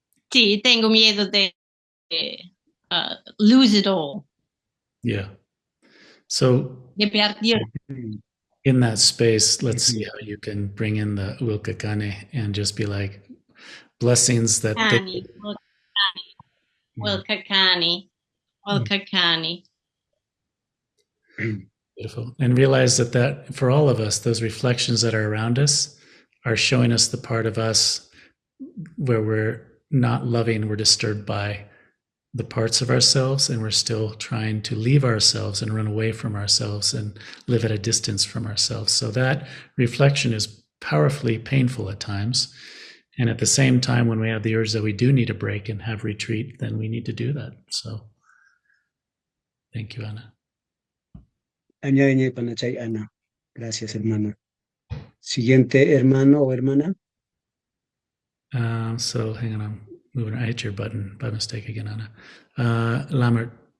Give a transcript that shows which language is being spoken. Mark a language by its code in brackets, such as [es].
[es] Sí, tengo miedo de [en] lose it all. Yeah. So [es] De perder. [en] in that space, let's see how you can bring in the Willka Kay and just be like blessings that they, [qu] Kani, Willka Kay, Willka Kay. [en] beautiful. And realize that for all of us, those reflections that are around us are showing us the part of us where we're not loving, we're disturbed by the parts of ourselves, and we're still trying to leave ourselves and run away from ourselves and live at a distance from ourselves. So that reflection is powerfully painful at times. And at the same time, when we have the urge that we do need a break and have retreat, then we need to do that. So thank you, Ana. [qu] Añañe panachay [es] Ana. Gracias, hermana. Siguiente hermano o hermana. [en] So hang on, I'm moving. I hit your button by mistake again, Ana. Lambert.